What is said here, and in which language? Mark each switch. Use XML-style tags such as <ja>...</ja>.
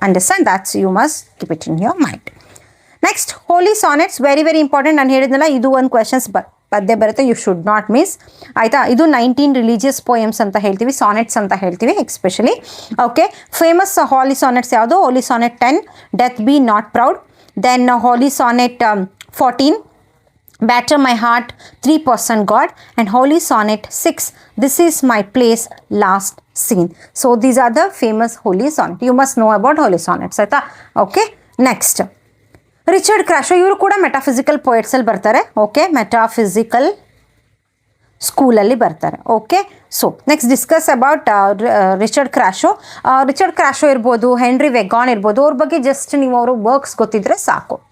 <en>Understand? That's you must keep it in your mind. Next, holy sonnets. Very very important.</en> <kn>ನಾನು ಹೇಳಿದ್ನಲ್ಲ, ಇದು ಒಂದು questions ಪದ್ಯ ಬರುತ್ತೆ,</kn> <en>You should not miss.</en> <kn>ಆಯಿತಾ? ಇದು 19 ರಿಲಿಜಿಯಸ್ ಪೋಯಮ್ಸ್ ಅಂತ ಹೇಳ್ತೀವಿ, ಸಾನೆಟ್ಸ್ ಅಂತ ಹೇಳ್ತೀವಿ ಎಕ್ಸ್ಪೆಷಲಿ.</kn> <en>Okay, famous holy sonnets ಯಾವುದು? Holy sonnet 10, death be not proud. Then holy sonnet 14, Batter my heart, 3% God, and Holy Sonnet 6, This is my place last seen. So these are the famous holy sonnet. You must know about holy sonnets. ಆಯ್ತಾ? Okay, next Richard Crashaw.</en> <kn>ಇವರು ಕೂಡ metaphysical ಪೋಯಟ್ಸಲ್ಲಿ ಬರ್ತಾರೆ. Okay, metaphysical ಸ್ಕೂಲಲ್ಲಿ ಬರ್ತಾರೆ.</kn> <en>Okay, so next discuss about Richard Crashaw.</en> <kn>Richard ಕ್ರಾಶೋ ಇರ್ಬೋದು, henry ವೆಗಾನ್ ಇರ್ಬೋದು, ಅವ್ರ ಬಗ್ಗೆ ಜಸ್ಟ್ ನೀವು ಅವರು ವರ್ಕ್ಸ್ ಗೊತ್ತಿದ್ರೆ ಸಾಕು.</kn>